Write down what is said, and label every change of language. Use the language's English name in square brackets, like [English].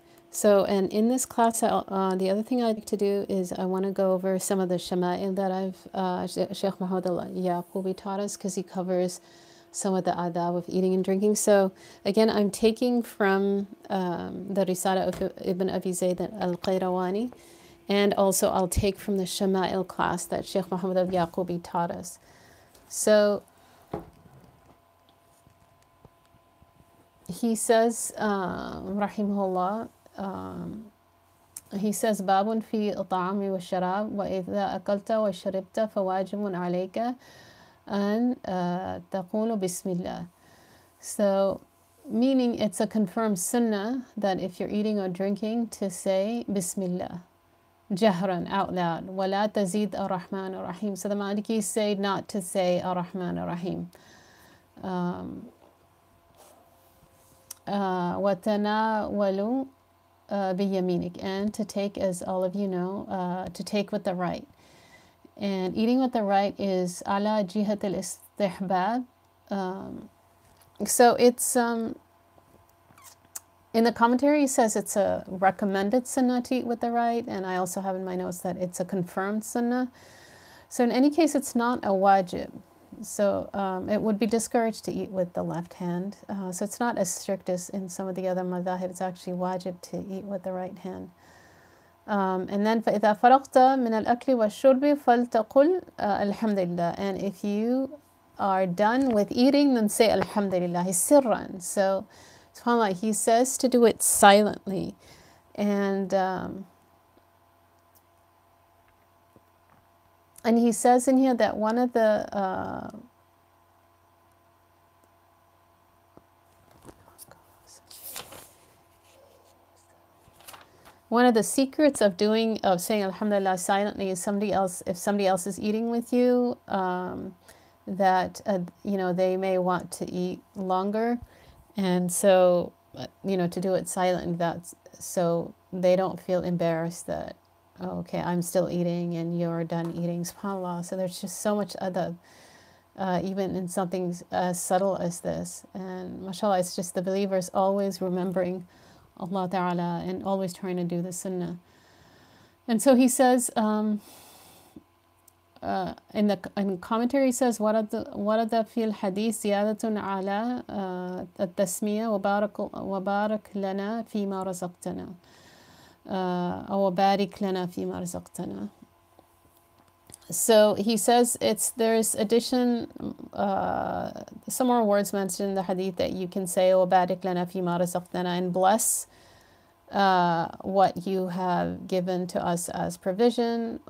[English] So, and in this class, the other thing I'd like to do is I want to go over some of the shama'il that Sheikh Muhammad al-Yaqubi taught us, because he covers some of the adab of eating and drinking. So again, I'm taking from the Risālah of Ibn Abi Zayd al-Qayrawani, and also I'll take from the Shama'il class that Sheikh Muhammad al-Yaqubi taught us. So he says, rahimahullah, he says, [Arabic] باب في الطعام والشراب وإذا أكلت وشربت فواجب عليك and تقول بسم الله. [English] So, meaning it's a confirmed sunnah that if you're eating or drinking to say Bismillah, jahran, out loud. [Arabic] ولا تزيد الرحمن الرحيم. [English] So the Malikis say not to say [Arabic] الرحمن الرحيم. وتناولوا بيمينك, [English] and to take, as all of you know, to take with the right. And eating with the right is [Arabic] ala jihat al-istihbab. [English] So it's, in the commentary he says it's a recommended sunnah to eat with the right, and I also have in my notes that it's a confirmed sunnah. So in any case, it's not a wajib. So it would be discouraged to eat with the left hand. So it's not as strict as in some of the other madhahib. It's actually wajib to eat with the right hand. And then [Arabic] فإذا فرغت من الأكل والشرب فلتقل الحمد لله. [English] And if you are done with eating, then say alhamdulillah sirran. So subhanAllah, he says to do it silently. And he says in here that one of the secrets of saying alhamdulillah silently is if somebody else is eating with you, that they may want to eat longer, and so to do it silently, that's so they don't feel embarrassed that, oh, okay, I'm still eating and you're done eating, subhanAllah. So there's just so much adab, even in something as subtle as this. And mashallah, it's just the believers always remembering Allah Ta'ala and always trying to do the sunnah. And so he says, [Arabic] in the commentary, he says, وَرَدَ فِي الْحَدِيثِ زِيَادَةٌ عَلَى التَّسْمِيَةِ وَبَارَكْ لَنَا فِي مَا رَزَقْتَنَا أو بارك لنا فيما رزقتنا. [English] So he says there's addition, some more words mentioned in the hadith that you can say [Arabic] وبارك لنا فيما رزقتنا, [English] and bless what you have given to us as provision.